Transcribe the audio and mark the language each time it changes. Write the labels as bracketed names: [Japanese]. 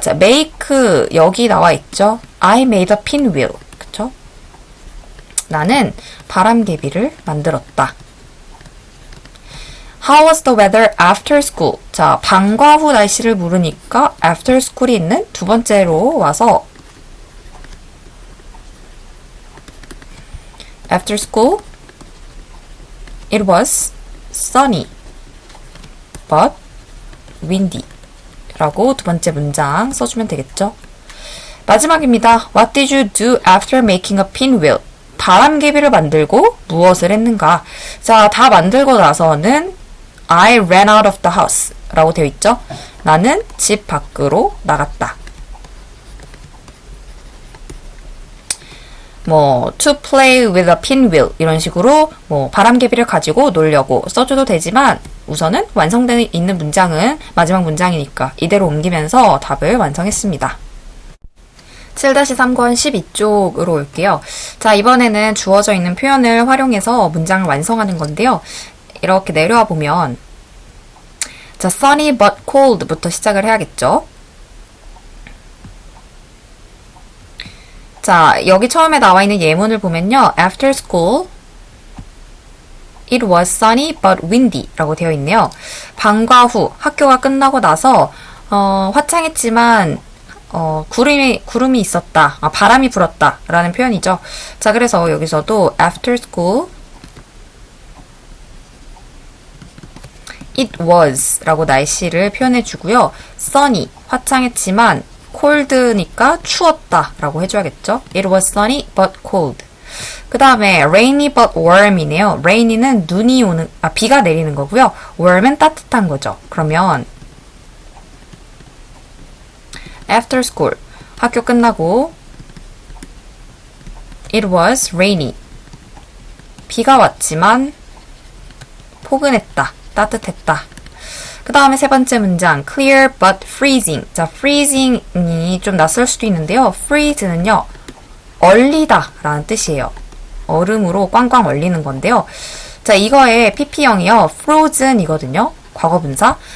[Korean] 자, make 여기 나와 있죠. [English] I made a pinwheel. [Korean] 그쵸? 나는 바람개비를 만들었다. [English] How was the weather after school? [Korean] 자, 방과 후 날씨를 물으니까 after school이 있는 두 번째로 와서 [English] After school, it was sunny, but windy. [Korean] 라고 두 번째 문장 써주면 되겠죠. 마지막입니다. [English] What did you do after making a pinwheel? [Korean] 바람개비를 만들고 무엇을 했는가? 자, 다 만들고 나서는 [English] I ran out of the house [Korean] 라고 되어 있죠. 나는 집 밖으로 나갔다. 뭐 [English] to play with a pinwheel [Korean] 이런 식으로 뭐 바람개비를 가지고 놀려고 써줘도 되지만 우선은 완성되어 있는 문장은 마지막 문장이니까 이대로 옮기면서 답을 완성했습니다. 7-3권 12쪽으로 올게요. 자, 이번에는 주어져 있는 표현을 활용해서 문장을 완성하는 건데요. 이렇게 내려와 보면 자, [English] sunny but cold [Korean] 부터 시작을 해야겠죠. 자, 여기 처음에 나와 있는 예문을 보면요. [English] After school, it was sunny but windy [Korean] 라고 되어 있네요. 방과 후, 학교가 끝나고 나서 화창했지만 구름이 있었다. 바람이 불었다 라는 표현이죠. 자, 그래서 여기서도 [English] after school, it was [Korean] 라고 날씨를 표현해 주고요. [English] sunny, [Korean] 화창했지만 [English] cold니까 [Korean] 추웠다 라고 해줘야겠죠. [English] It was sunny but cold. [Korean] 그 다음에 [English] rainy but warm [Korean] 이네요. rainy는 비가 내리는 거고요. warm은 따뜻한 거죠. 그러면 [English] after school, [Korean] 학교 끝나고 [English] it was rainy. [Korean] 비가 왔지만 포근했다, 따뜻했다. 그 다음에 세 번째 문장 [English] clear but freezing. [Korean] 자, freezing이 좀 낯설 수도 있는데요. freeze는요, 얼리다 라는 뜻이에요. 얼음으로 꽝꽝 얼리는 건데요. 자, 이거의 pp형이요, frozen이거든요. 과거분사.